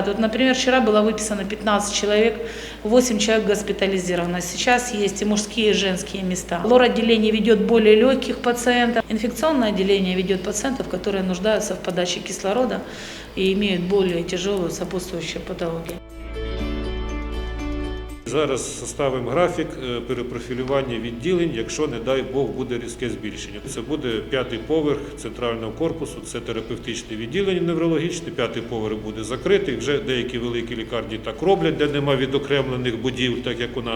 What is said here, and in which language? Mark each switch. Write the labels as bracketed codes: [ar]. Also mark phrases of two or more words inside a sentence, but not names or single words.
[ru] Вот, например, вчера было выписано 15 человек, 8 человек госпитализировано. Сейчас есть и мужские, и женские места. Лор-отделение ведет более легких пациентов. Инфекционное отделение ведет пациентов, которые нуждаются в подаче кислорода и имеют более тяжелую сопутствующую патологию. [uk] Зараз составимо графік перепрофілювання відділень, якщо, не дай Бог, буде різке збільшення. Це буде 5-й поверх центрального корпусу, це терапевтичне відділення неврологічне, 5-й поверх буде закритий. Вже деякі великі лікарні так роблять, де немає відокремлених будівель, так як у нас.